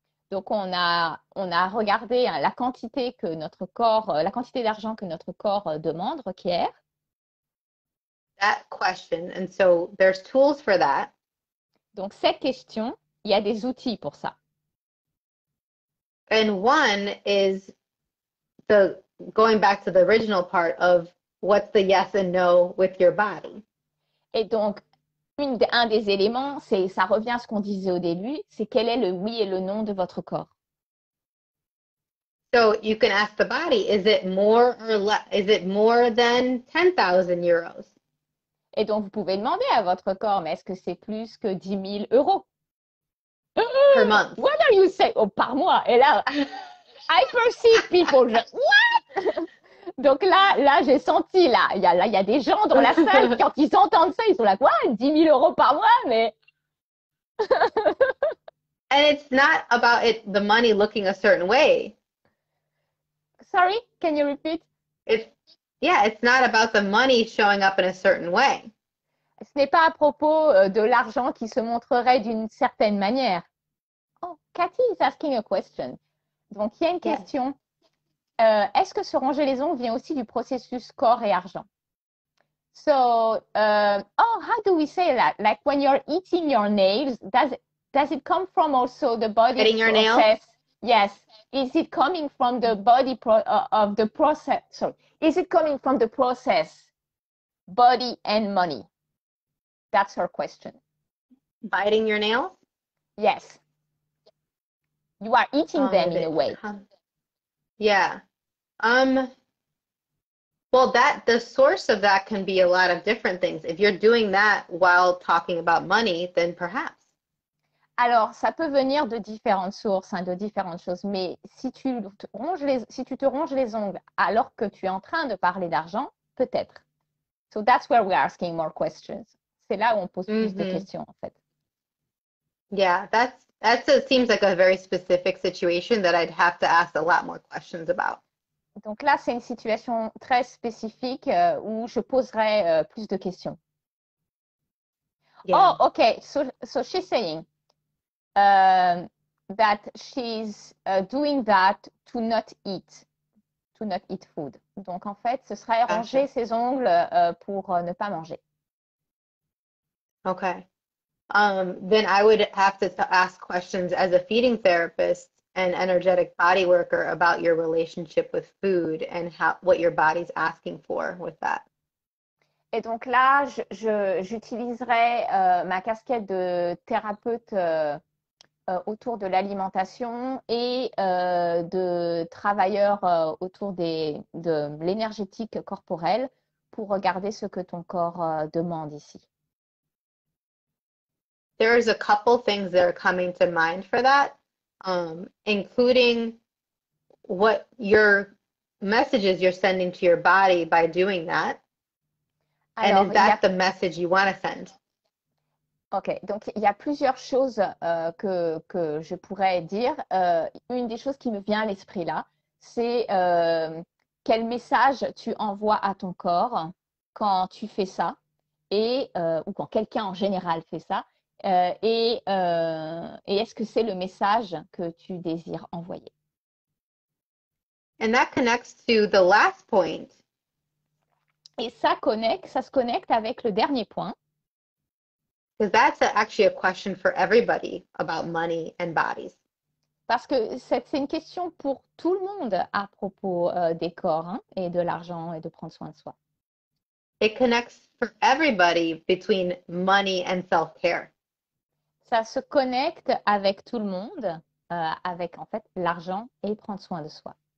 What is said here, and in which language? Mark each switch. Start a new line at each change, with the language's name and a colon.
French: Donc on a regardé la quantité que notre corps, la quantité d'argent que notre corps demande, requiert.
English: That question, and so there's tools for that.
French: Donc cette question, il y a des outils pour ça.
English: And one is going back to the original part of what's the yes and no with your body.
French: Et donc, un des éléments, ça revient à ce qu'on disait au début, c'est quel est le oui et le non de votre corps.
English: So you can ask the body, is it more or less? Is it more than 10,000 euros?
French: Et donc, vous pouvez demander à votre corps, mais est-ce que c'est plus que 10 000 euros?
English: Per month. What are you saying?
French: Oh, par mois. Et là,
English: I perceive people. What?
French: Donc là, j'ai senti, il y a des gens dans la salle, quand ils entendent ça, ils sont là, quoi? 10 000 euros par mois, mais...
English: And it's not about the money looking a certain way. Sorry, can you repeat? It's not about the money showing up in a certain way.
French: Ce n'est pas à propos de l'argent qui se montrerait d'une certaine manière.
English: Oh, Cathy is asking a question.
French: Donc, il y a une question. Est-ce que se ranger les ongles vient aussi du processus corps et argent?
English: So, how do we say that? Like when you're eating your nails, does it come from also the body Eating your process? nails? Yes. Is it coming from the body of the process? Sorry. Is it coming from the process, body and money? That's her question. Biting your nails? Yes. You are eating them in a way. Yeah. Well, the source of that can be a lot of different things. If you're doing that while talking about money, then perhaps.
French: Alors, ça peut venir de différentes sources, de différentes choses. Mais si tu te ronges les ongles alors que tu es en train de parler d'argent, peut-être.
English: So that's where we're asking more questions.
French: C'est là où on pose plus de questions, en fait.
English: Yeah, it seems like a very specific situation that I'd have to ask a lot more questions about.
French: Donc là, c'est une situation très spécifique où je poserai plus de questions.
English: Yeah. Oh, okay. So she's saying that she's doing that to not eat food.
French: Donc en fait, ce serait ranger ses ongles pour ne pas manger.
English: Okay. Then I would have to ask questions as a feeding therapist and energetic body worker about your relationship with food and what your body's asking for with that.
French: Et donc là, j'utiliserai ma casquette de thérapeute autour de l'alimentation et de travailleur autour de l'énergétique corporelle pour regarder ce que ton corps demande ici.
English: There's a couple things that are coming to mind for that, including what your messages you're sending to your body by doing that. Alors, and is that the message you want to send?
French: Ok, donc il y a plusieurs choses que je pourrais dire. Une des choses qui me vient à l'esprit là, c'est quel message tu envoies à ton corps quand tu fais ça, ou quand quelqu'un en général fait ça, et est-ce que c'est le message que tu désires envoyer?
English: And that connects to the last point.
French: Et ça se connecte avec le dernier point.
English: Because that's actually a question for everybody about money and bodies.
French: Parce que c'est une question pour tout le monde à propos des corps hein, et de l'argent et de prendre soin de soi.
English: It connects for everybody between money and self-care.
French: Ça se connecte avec tout le monde, avec en fait l'argent et prendre soin de soi.